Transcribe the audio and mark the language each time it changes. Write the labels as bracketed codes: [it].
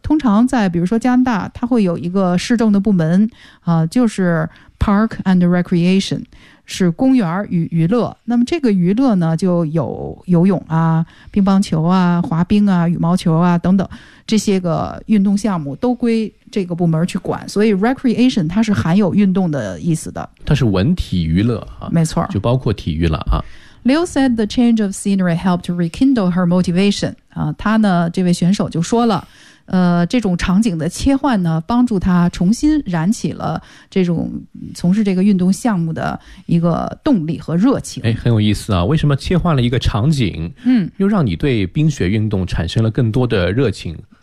[zh] 通常在比如说加拿大，它会有一个市政的部门啊、就是 park and recreation， 是公园与娱乐。那么这个娱乐呢，就有游泳啊、乒乓球啊、滑冰啊、羽毛球啊等等这些个运动项目都归这个部门去管，所以 recreation 它是含有运动的意思的，它是文体娱乐、啊、没错，就包括体育了、啊、 [en] Liu said the change of scenery helped rekindle her motivation. [zh] 他呢，这位选手就说了，这种场景的切换呢，帮助他重新燃起了这种从事这个运动项目的一个动力和热情。哎，很有意思啊，为什么切换了一个场景，又让你对冰雪运动产生了更多的热情？